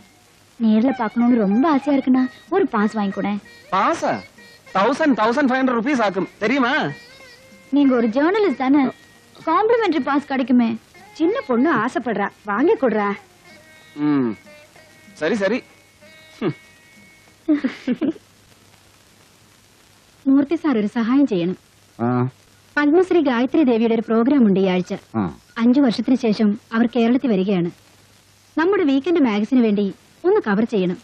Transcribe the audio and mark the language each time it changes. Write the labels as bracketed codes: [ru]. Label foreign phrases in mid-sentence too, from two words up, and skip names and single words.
[ta] நேர்ல பாக்கணும்னு ரொம்ப ஆசையா இருக்குண்ணா. ஒரு பாஸ் வாங்கி கூட. பாஸா? 1500 rupees ஆகும் தெரியுமா? நீங்க ஒரு ஜர்னலிஸ்ட் தானே, [en] complimentary pass [ta] கிடைக்குமே. சின்ன பொண்ணு ஆசைப்படுறா, வாங்கி கொடுறா. சரி சரி. [ml] മൂർത്തി സാർ ഒരു സഹായം ചെയ്യണം. പത്മശ്രീ ഗായത്രി ദേവിയുടെ ഒരു പ്രോഗ്രാം ഉണ്ട് ഈ ആഴ്ച. 5 വർഷത്തിന് ശേഷം അവർ കേരളത്തിൽ വരികയാണ്. നമ്മുടെ [en] weekend magazine [ml] വേണ്ടി ഒന്ന് കവർ ചെയ്യണം.